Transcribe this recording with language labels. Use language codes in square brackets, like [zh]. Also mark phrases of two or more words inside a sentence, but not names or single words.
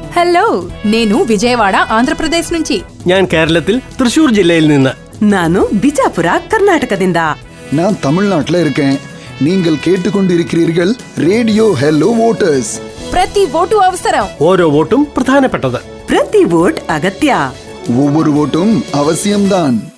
[te] ഹലോ నేను విజయవాడ ఆంధ్రప్రదేశ్ నుంచి [ml] ഞാൻ കേരളത്തിൽ തൃശൂർ ജില്ലയിൽ നിന്ന് [kn] ನಾನು ಬಿಜಾಪುರ ಕರ್ನಾಟಕದಿಂದ [ta] நான் தமிழ்நாட்டுல இருக்கேன். நீங்கள் கேட்டுக்கொண்டிருக்கிறீர்கள் ரேடியோ ஹலோ ವೋಟರ್ಸ್. [te] ప్రతి ఓటు అవసరం. [ml] ഓരോ വോട്ടും പ്രധാനപ്പെട്ടത്. [kn] ಪ್ರತಿ ವೋಟ್ ಅಗತ್ಯ. [ta] ஒவ்வொரு ஓட்டும் அவசியம்தான்.